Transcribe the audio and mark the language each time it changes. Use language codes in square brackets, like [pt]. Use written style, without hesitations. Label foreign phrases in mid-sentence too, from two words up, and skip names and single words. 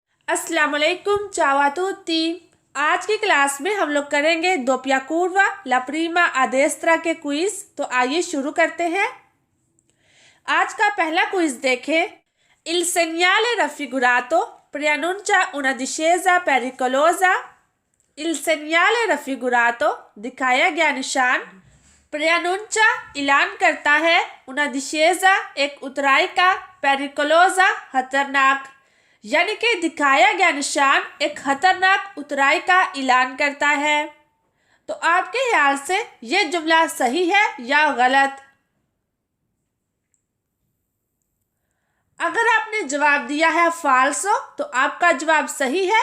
[ur] السلام علیکم, [it] ciao a tutti। [ur] آج کی کلاس میں ہم لوگ کریں گے [it] doppia curva la prima a destra [ur] کے کوئز. تو آئیے شروع کرتے ہیں۔ آج کا پہلا کوئز دیکھیں. [it] Il segnale raffigurato preannuncia una discesa pericolosa। Il segnale raffigurato [ur] دکھایا گیا نشان preannuncia اعلان کرتا ہے, [it] una discesa [ur] ایک اترائی کا, pericolosa خطرناک، یعنی کہ دکھایا گیا نشان ایک خطرناک اترائی کا اعلان کرتا ہے. تو آپ کے خیال سے یہ جملہ صحیح ہے یا غلط? اگر آپ نے جواب دیا ہے فالسو تو آپ کا جواب صحیح ہے.